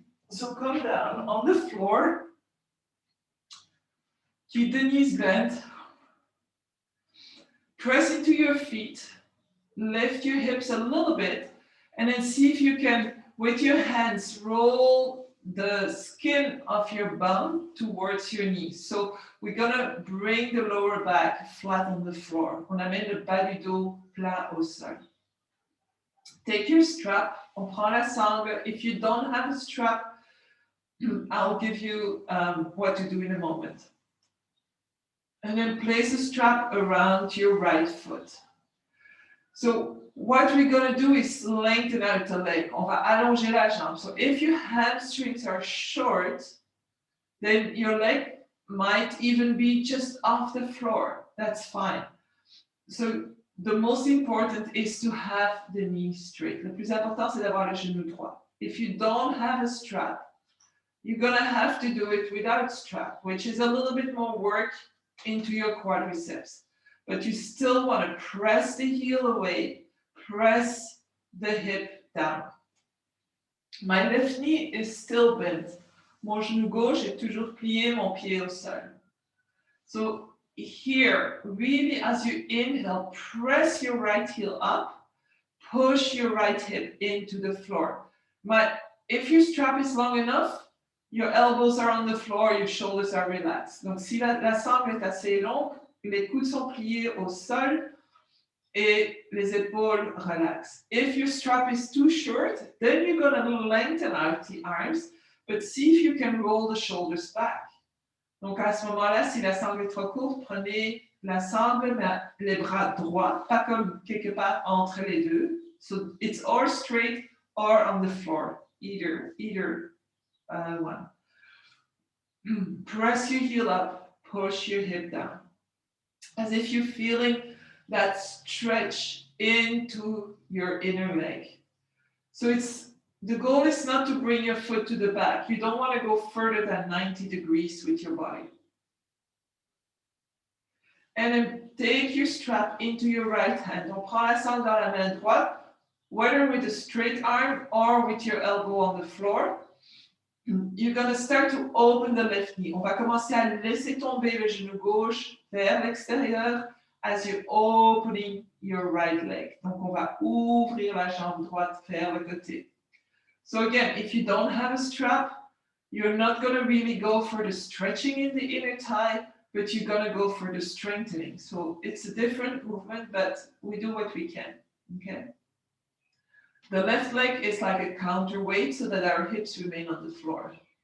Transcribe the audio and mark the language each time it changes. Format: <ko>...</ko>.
<en>So come down on the floor, keep the knees bent, press into your feet, lift your hips a little bit, and then see if you can, with your hands, roll the skin of your bum towards your knees. So we're gonna bring the lower back flat on the floor.</en> <fr>On amène le bas du dos plat au sol.</fr> <en>Take your strap,</en> <fr>on prend la sangle.</fr> <en>If you don't have a strap, I'll give you what to do in a moment. And then place the strap around your right foot. So what we're going to do is lengthen out the leg.</en> <fr>On va allonger la jambe.</fr> <en>So if your hamstrings are short, then your leg might even be just off the floor. That's fine. So the most important is to have the knee straight.</en> <fr>Le plus important, c'est d'avoir le genou droit.</fr> <en>If you don't have a strap, you're going to have to do it without strap, which is a little bit more work into your quadriceps. But you still want to press the heel away, press the hip down. My left knee is still bent.</en> <fr>Mon genou gauche est toujours plié, mon pied au sol.</fr> <en>So here, really as you inhale, press your right heel up, push your right hip into the floor. If your strap is long enough, your elbows are on the floor, your shoulders are relaxed.</en> <fr>Donc si la sangle est assez longue, les coudes sont pliés au sol et les épaules relaxent.</fr> <en>If your strap is too short, then you're going to lengthen out the arms, but see if you can roll the shoulders back.</en> <fr>Donc à ce moment-là, si la sangle est trop courte, prenez la sangle, mais les bras droits, pas comme quelque part entre les deux.</fr> <en>So it's or straight or on the floor, either one. Press your heel up, push your hip down. As if you're feeling that stretch into your inner leg. So the goal is not to bring your foot to the back. You don't want to go further than 90 degrees with your body. And then take your strap into your right hand.</en> <fr>On prend la sangle dans la main droite,</fr> <en>whether with a straight arm or with your elbow on the floor. You're going to start to open the left knee.</en> <fr>On va commencer à laisser tomber le genou gauche vers l'extérieur</fr> <en>as you're opening your right leg.</en> <fr>Donc, on va ouvrir la jambe droite vers le côté.</fr> <en>So again, if you don't have a strap, you're not going to really go for the stretching in the inner thigh, but you're going to go for the strengthening. So it's a different movement, but we do what we can, okay? The left leg is like a counterweight so that our hips remain on the floor.</en>